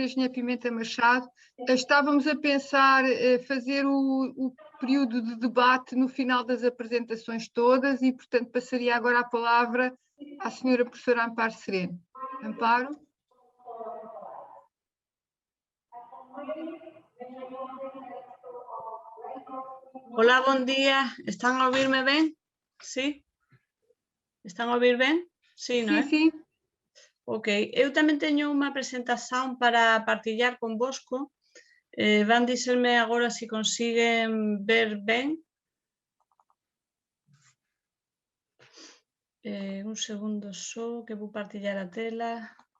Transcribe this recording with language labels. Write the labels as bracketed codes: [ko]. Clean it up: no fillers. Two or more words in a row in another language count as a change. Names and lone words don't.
[pt] Engenheiro Pimenta Machado. Estávamos a pensar fazer o período de debate no final das apresentações todas e, portanto, passaria agora a palavra à Sra. Professora Amparo Sereno. Amparo? [gl] Hola, bom dia. Están a ouvirme ben? Sí? Están a ouvir ben? Sí, non é? [pt] Sim, sim. [gl] Ok, eu tamén teño unha presentación para partillar convosco. Van diserme agora se consiguen ver ben. Un segundo só, que vou partillar a tela.